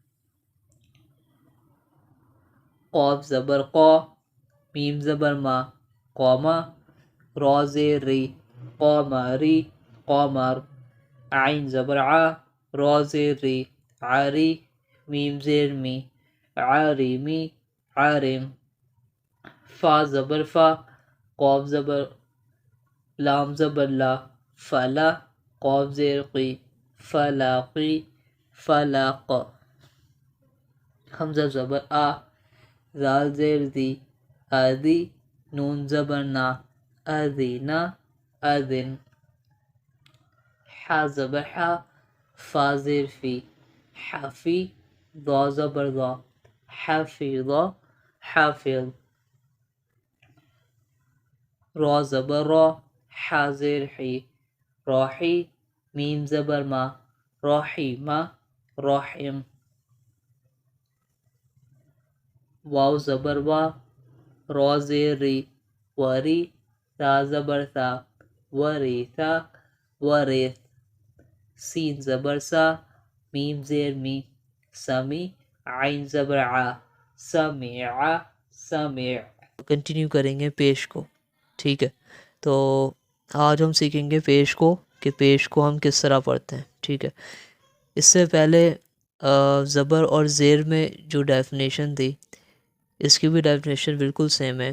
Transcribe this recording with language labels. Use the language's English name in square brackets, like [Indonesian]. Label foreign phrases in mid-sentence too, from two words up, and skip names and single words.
[Urdu] قاف زبر قا، میم زبر ما، قوما، را زیر ری، قامری، قامر. عین زبر ع، را زیر ری، عری، میم زیر می، عارمی، عارم. فا زبر فا، قاف زبر لام زبر لا، فلا، قاف زیر قی، فلاقی، فلاق. حمزہ زبر آ، زال زیر دی، آدی، نون زبر نا، آدینا، آدن. حا زبر حا، فا زیر فی، حافی، ضا زبر ضا، حافظا، حافظ. را زبر را، حا زیر حی، راحی، میم زبر ما، راحیما، راحم. واو زبر وا، را زیر ری، وری، تا زبر تا، وریثا، ورث. سین زبر سا، میم زیر می، سمی، عین زبر ع، سمع، سمع. کنٹینیو کریں گے پیش کو. ٹھیک ہے، تو آج ہم سیکھیں گے پیش کو کہ پیش کو ہم کس طرح پڑھتے ہیں. ٹھیک ہے، اس سے پہلے زبر اور زیر میں جو ڈیفینیشن تھی اس کی بھی ڈیفینیشن بالکل سیم ہے.